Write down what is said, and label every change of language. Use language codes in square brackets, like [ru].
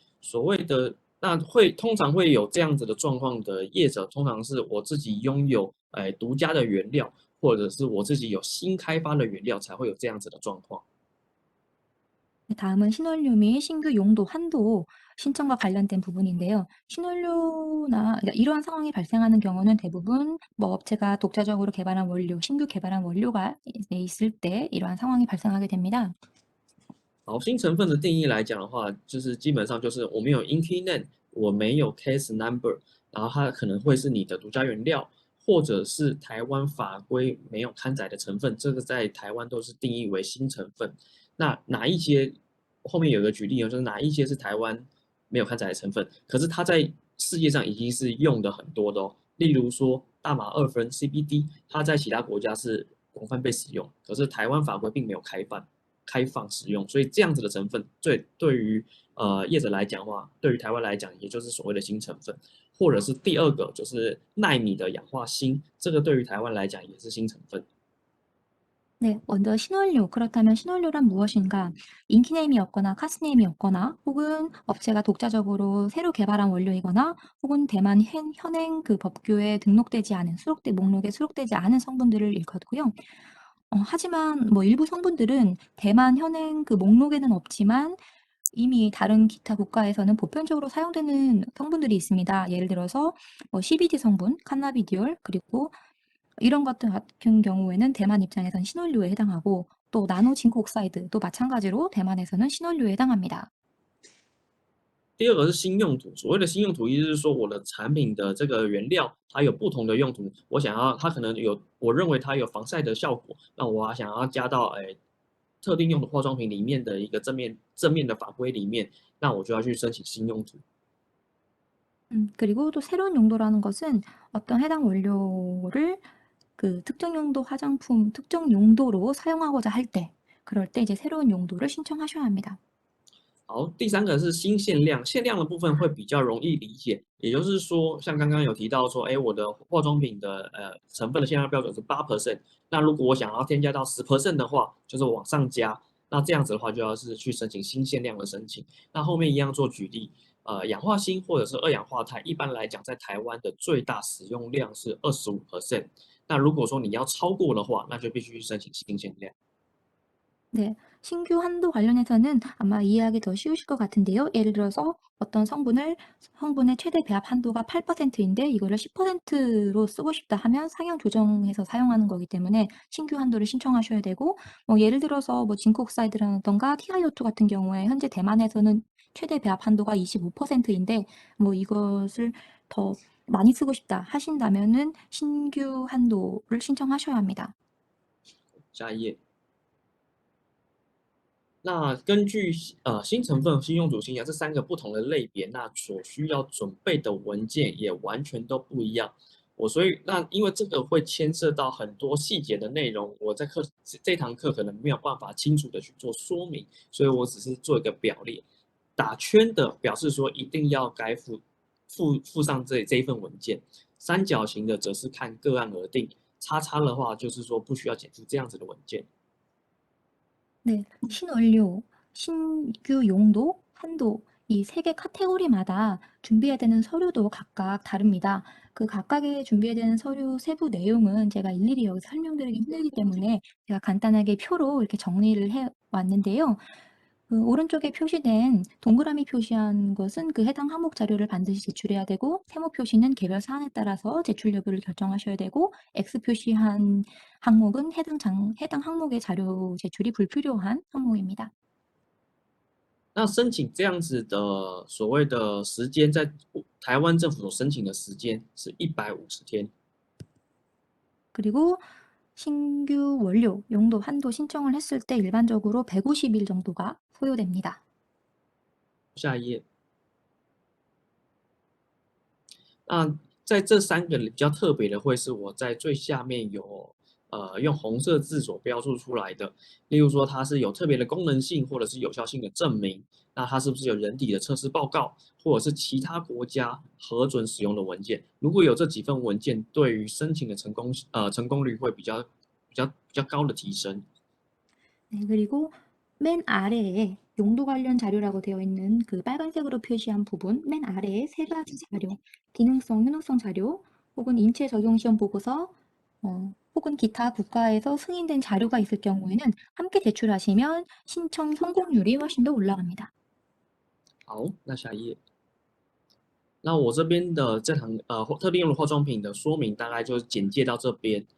[zh] 所谓的通常会有这样子的状况的业者，通常是我自己拥有独家的原料，或者是我自己有新开发的原料，才会有这样子的状况。 [ko] 다음은 신원료 및 신규 용도 한도 신청과 관련된 부분인데요. 신원료나 그러니까 이러한 상황이 발생하는 경우는 대부분 뭐 업체가 독자적으로 개발한 원료, 신규 개발한 원료가 있을 때 이러한 상황이 발생하게 됩니다. [zh] 好，新成分的定义来讲的话，就是基本上就是我没有 INCI name，我没有 case number，然后它可能会是你的独家原料，或者是台湾法规没有刊载的成分，这个在台湾都是定义为新成分。那哪一些后面有个举例就是哪一些是台湾没有刊载的成分，可是它在世界上已经是用的很多的哦。例如说大麻二酚 CBD，它在其他国家是广泛被使用，可是台湾法规并没有开放使用，所以这样子的成分对于业者来讲的话，对于台湾来讲，也就是所谓的新成分，或者是第二个就是奈米的氧化锌，这个对于台湾来讲也是新成分。 [ko] 네, 먼저 신원료. 그렇다면 신원료란 무엇인가? 인기네임이 없거나 카스네임이 없거나 혹은 업체가 독자적으로 새로 개발한 원료이거나 혹은 대만 현행 그 법규에 등록되지 않은 목록에 수록되지 않은 성분들을 일컫고요. 하지만 뭐 일부 성분들은 대만 현행 그 목록에는 없지만 이미 다른 기타 국가에서는 보편적으로 사용되는 성분들이 있습니다. 예를 들어서 뭐 CBD 성분, 칸나비디올, 그리고 이런 것들 같은 경우에는 대만 입장에서는 신원료에 해당하고 또 나노 징크 옥사이드도 마찬가지로 대만에서는 신원료에 해당합니다. [zh] 第二个是新用途，所谓的新用途，意思是说我的产品的这个原料它有不同的用途，我想要它可能有，我认为它有防晒的效果，那我想要加到特定用的化妆品里面的一个正面的法规里面，那我就要去申请新用途。 [ko] 그리고 또 새로운 용도라는 것은 어떤 해당 원료를 그 특정 용도 화장품, 특정 용도로 사용하고자 할 때, 그럴 때 이제 새로운 용도를 신청하셔야 합니다. [zh] 好，第三个是新限量，限量的部分会比较容易理解，也就是说，像刚刚有提到说，我的化妆品的成分的限量标准是8%，那如果我想要添加到10%的话，就是往上加，那这样子的话就要是去申请新限量的申请。那后面一样做举例，氧化锌或者是二氧化钛，一般来讲在台湾的最大使用量是25%，那如果说你要超过的话，那就必须去申请新限量。 [ko] 네, 신규 한도 관련해서는 아마 이해하기 더 쉬우실 것 같은데요. 예를 들어서 어떤 성분의 최대 배합 한도가 8%인데 이거를 10%로 쓰고 싶다 하면 상향 조정해서 사용하는 거기 때문에 신규 한도를 신청하셔야 되고, 예를 들어서 뭐 징크옥사이드라던가 TiO2 같은 경우에 현재 대만에서는 최대 배합 한도가 25%인데 이것을 더 많이 쓰고 싶다 하신다면은 신규 한도를 신청하셔야 합니다. [zh] 下一页。那根据新成分、新用途、新药这3个不同的类别，那所需要准备的文件也完全都不一样。所以因为这个会牵涉到很多细节的内容，我在这堂课可能没有办法清楚的去做说明，所以我只是做一个表列。打圈的表示说一定要该附上这一份文件，三角形的则是看个案而定，叉叉的话就是说不需要减负这样子的文件。 [ko] 네, 신원료, 신규 용도, 한도, 이 세 개 카테고리마다 준비해야 되는 서류도 각각 다릅니다. 그 각각의 준비해야 되는 서류 세부 내용은 제가 일일이 여기서 설명드리기 힘들기 때문에 제가 간단하게 표로 이렇게 정리를 해 왔는데요. 그 오른쪽에 표시된 동그라미 표시한 것은 그 해당 항목 자료를 반드시 제출해야 되고, 세모 표시는 개별 사안에 따라서 제출 여부를 결정하셔야 되고, X 표시한 항목은 해당 항목의 자료 제출이 불필요한 항목입니다. [zh] 那申请这样子的所谓的时间，在台湾政府所申请的时间是150天。 [ko] 그리고 신규 원료, 용도, 한도 신청을 했을 때 일반적으로 150일 정도가 소요됩니다. [zh] 下一页。那在这3个里比较特别的，会是我在最下面有用红色字所标注出来的，例如说它是有特别的功能性或者是有效性的证明，那它是不是有人体的测试报告，或者是其他国家核准使用的文件？如果有这几份文件，对于申请的成功率会比较高的提升。 [ko] 네, 그리고 맨 아래에 용도 관련 자료라고 되어 있는 그 빨간색으로 표시한 부분 맨 아래에 세 가지 자료, 기능성, 효능성 자료, 혹은 인체 적용 시험 보고서, 혹은 기타 국가에서 승인된 자료가 있을 경우에는 함께 제출하시면 신청 성공률이 훨씬 더 올라갑니다. [zh] 好，那下一页。那我这边的这堂特定用的化妆品的说明大概就是简介到这边。